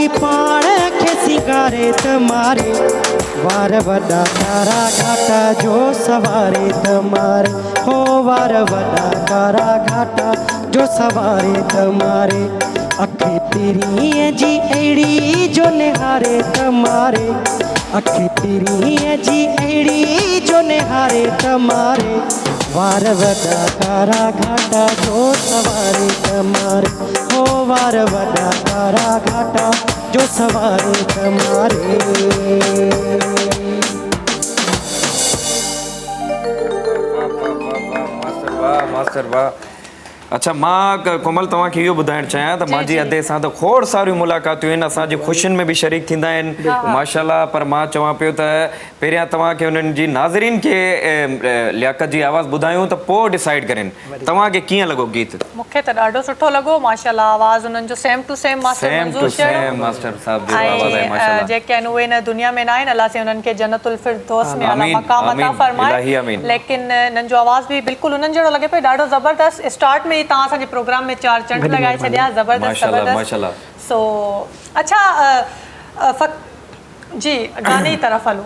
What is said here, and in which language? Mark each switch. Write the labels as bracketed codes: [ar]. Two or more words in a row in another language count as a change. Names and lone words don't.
[sd] पाण खे सिंगारे त मारे वार वॾा कारा घाटा जो सवारे त मारे हो वार वॾा कारा घाटा जो सवारे त मारे अखि तिरीअ जी अहिड़ी जो निहारे त मारे अखि तिरीअ जी अहिड़ी जो निहारे त मारे वार वॾा कारा घाटा जो सवारे त मारे हो वार वॾा कारा घाटा जो सवारे त मारे मास्टर वाह। अच्छा मां कोमल तव्हांखे इहो ॿुधाइणु चाहियां त मुंहिंजी अदे सां त खोड़ सारियूं मुलाक़ातूं आहिनि, असांजी ख़ुशियुनि में बि शरीक थींदा आहिनि माशाल्लाह, पर मां चवां पियो त पहिरियां तव्हांखे उन्हनि जी नाज़रीन खे लियाकत जी आवाज़ ॿुधायूं त पोइ डिसाइड करेनि तव्हांखे कीअं लॻो गीत? मूंखे त ॾाढो सुठो लॻो माशाल्लाह, आवाज़ उन्हनि जो [en] same to same [sd] मास्टर मंज़ूर शहर मास्टर साहब जो आवाज़ आहे माशाल्लाह। जेके आहिनि उहे हिन दुनिया में न आहिनि, अलाह से उन्हनि खे जन्नतुल फिरदौस में आला मक़ाम अता फरमाए, लेकिन हिननि जो आवाज़ बि बिल्कुलु उन्हनि जहिड़ो लॻे पियो, ॾाढो ज़बरदस्त। स्टार्ट में तव्हां असांजे प्रोग्राम में 4 चंड लॻाए छॾिया, ज़बरदस्त ज़बरदस्त। सो अच्छा जी गाने जी तरफ़ हलूं।